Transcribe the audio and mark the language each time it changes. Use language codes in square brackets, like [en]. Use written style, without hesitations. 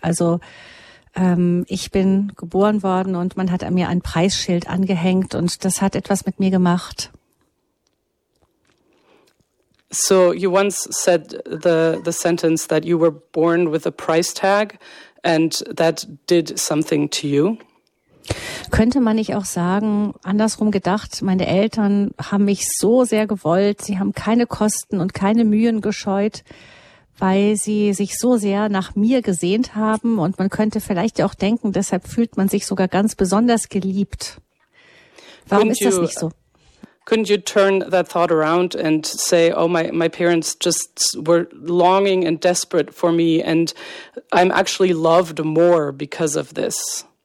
[de] Also ich bin geboren worden und man hat an mir ein Preisschild angehängt und das hat etwas mit mir gemacht. [en] So you once said the sentence that you were born with a price tag and that did something to you. [de] Könnte man nicht auch sagen, andersrum gedacht, meine Eltern haben mich so sehr gewollt, sie haben keine Kosten und keine Mühen gescheut, weil sie sich so sehr nach mir gesehnt haben und man könnte vielleicht auch denken, deshalb fühlt man sich sogar ganz besonders geliebt. Warum ist das nicht so? [en] Couldn't you turn that thought around and say, oh, my parents just were longing and desperate for me and I'm actually loved more because of this?